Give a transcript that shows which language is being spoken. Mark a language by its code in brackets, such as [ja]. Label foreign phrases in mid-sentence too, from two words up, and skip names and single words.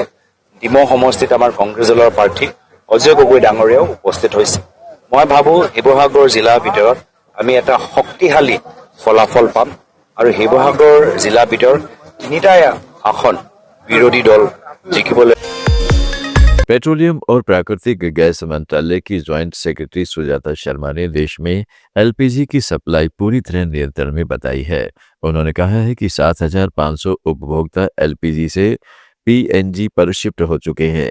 [as] ডিমৌ সমষ্টিত আমাৰ কংগ্ৰেছ দলৰ প্ৰাৰ্থী অজয় গগৈ ডাঙৰীয়াও উপস্থিত হৈছে। মই ভাবো শিৱসাগৰ জিলাৰ ভিতৰত আমি এটা শক্তিশালী ফলাফল পাম, আৰু শিৱসাগৰ জিলাৰ ভিতৰত 3টা আসন বিৰোধী দল জিকিবলৈ। [hi] पेट्रोलियम और प्राकृतिक गैस मंत्रालय की ज्वाइंट सेक्रेटरी सुजाता शर्मा ने देश में एलपीजी की सप्लाई पूरी तरह नियंत्रण में बताई है। उन्होंने कहा है कि 7,500 उपभोक्ता एलपीजी से पीएनजी पर शिफ्ट हो चुके हैं।